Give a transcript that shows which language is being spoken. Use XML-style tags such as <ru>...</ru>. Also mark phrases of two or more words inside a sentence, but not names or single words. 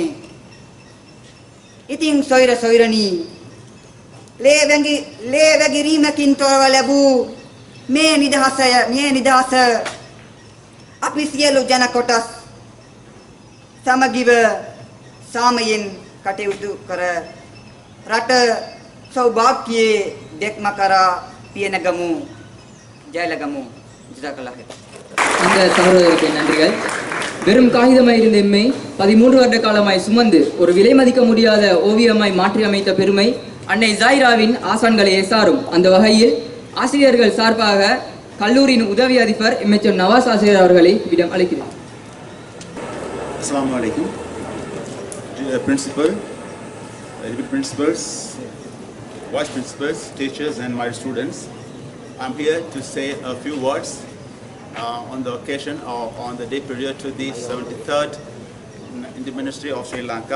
<si>ඉතින් සොයරනි, ලේ වැගිරීමකින් තොරව ලැබූ මේ නිදහස අපි සියලු ජන කොටස් සමගිව සාමයෙන් කටයුතු කර රට සෞභාග්‍යයේ දෙක්ම කරා පියනගමු, ජයලගමු.</si> <ar>ஜிதாக்கல்லாஹ்.</ar> <ta>அந்த சகோதரருக்கு நன்றிகள். வெறும் காகிதமாய் இருந்த எம்மை 13 வருட காலமாய் சுமந்து ஒரு விலை மதிக்க முடியாத ஓவியமாய் மாற்றி அமைத்த பெருமை அன்னை ஜாயிராவின் ஆசான்களை சாரும். அந்த வகையில் ஆசிரியர்கள் சார்பாக கல்லூரியின் உதவி அதிபர் எம்எச்எம் நவாஸ் ஆசிரியர் அவர்களை இடம் அழைக்கிறேன்.</ta> <ar>السلام عليكم.</ar> <en>Dear principal, deputy principals, vice principals, teachers and my students, I'm here to say a few words on the occasion or on the day period to the 73rd Independence Day of Sri Lanka.</en>